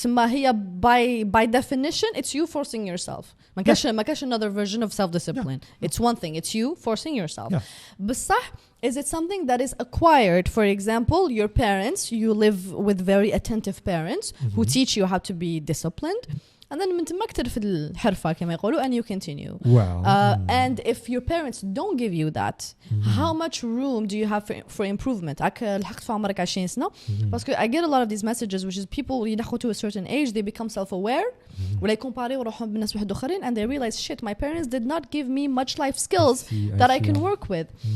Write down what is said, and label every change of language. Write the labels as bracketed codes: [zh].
[ar] هي [en] by definition, it's you forcing yourself. [ar] ما كاش [en] another version of self-discipline. It's one thing. It's you forcing yourself. [ar] بصح, [en] is it something that is acquired? For example, your parents, you live with very attentive parents who teach you how to be disciplined. And then [ar] من تماك ترفد الحرفة كما يقولوا, [en] and you continue. And if your parents don't give you that, how much room do you have for improvement? [ar] لحقت في عمرك 20 سنة. [en] Because I get a lot of these messages, which is people [ar] يدخلوا [en] to a certain age, they become self-aware, [ar] ولا يكمباريو روحهم بالناس واحد آخرين, [en] and they realize, shit, my parents did not give me much life skills that I can work with.